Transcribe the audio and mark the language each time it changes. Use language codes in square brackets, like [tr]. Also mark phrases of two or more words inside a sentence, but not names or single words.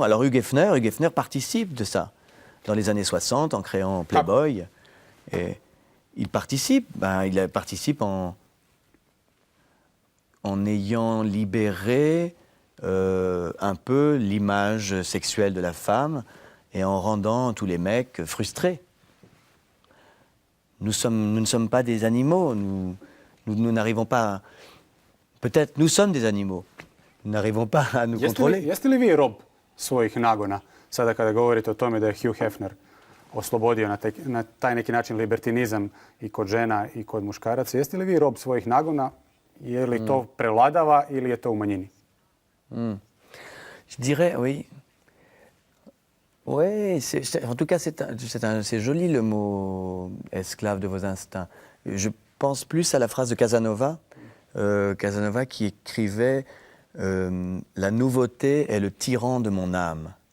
[fr] Alors Hugh Hefner participe de ça. Dans les années 60, en créant Playboy, et il participe en ayant libéré un peu l'image sexuelle de la femme et en rendant tous les mecs frustrés. Nous ne sommes pas des animaux, nous n'arrivons pas... Peut-être nous sommes des animaux, nous n'arrivons pas à nous contrôler. [hr] Jeste li vi rob svojih nagona, sada kada govorite o tome da je Hugh Hefner oslobodio na taj neki način libertinizam i kod žena i kod muškaraca? Jeste li vi rob svojih nagona? Je li to prevladava ili je to u manjini? [fr] Je dirais, oui. Oui, en tout cas, c'est joli le mot esclave de vos instincts. Je pense plus à la phrase de Casanova, Casanova qui écrivait la nouveauté est le tyran de mon âme.